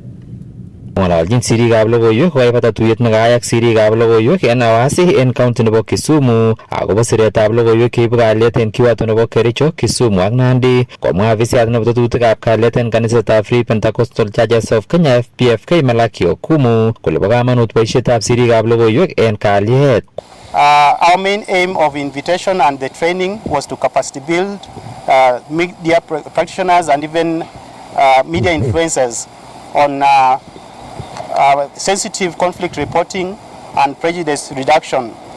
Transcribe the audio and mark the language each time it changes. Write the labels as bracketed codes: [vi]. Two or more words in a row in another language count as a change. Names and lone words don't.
[kln] Ng'ololjin sirikab logoiwek kokaibata tuyet nekayak sirikab logoiwek en Awasi en county nebo Kisumu akobo siretab logoiwek cheibu kalyet en kiwato nebo Kericho, Kisumu ak Nandi. Komwa afisiyat nebo tetutikab kalyet en kanisetab Free Pentecostal Churches of Kenya FPFK Malaki Okumu kole bo kamanut boisietab sirikab logoiwek en kalyet. [en] Our main aim of invitation and the training was to capacity build media practitioners and even media influencers on sensitive conflict reporting and prejudice reduction.